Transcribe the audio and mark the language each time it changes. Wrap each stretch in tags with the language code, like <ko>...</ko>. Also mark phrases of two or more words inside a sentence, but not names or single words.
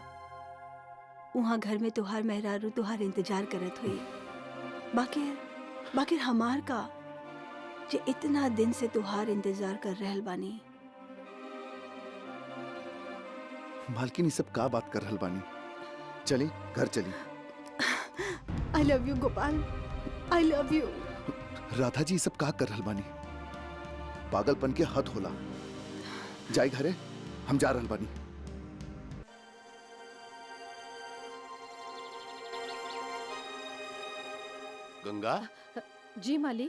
<bho>वहाँ घर में तोहार मेहरारू तोहार इंतजार करत हुई। बाकी हमार का जे इतना दिन से तोहार इंतजार कर रहल बानी। मालकिन ये सब का बात कर रहल बानी? चली घर चली।</bho> <en>I love you गोपाल, I love you।</en> <bho>राधा जी ये सब का कर रहल बानी? पागलपन के हद होला। जाई घरे, हम जा रहल बानी। गंगा जी मालिक।</bho>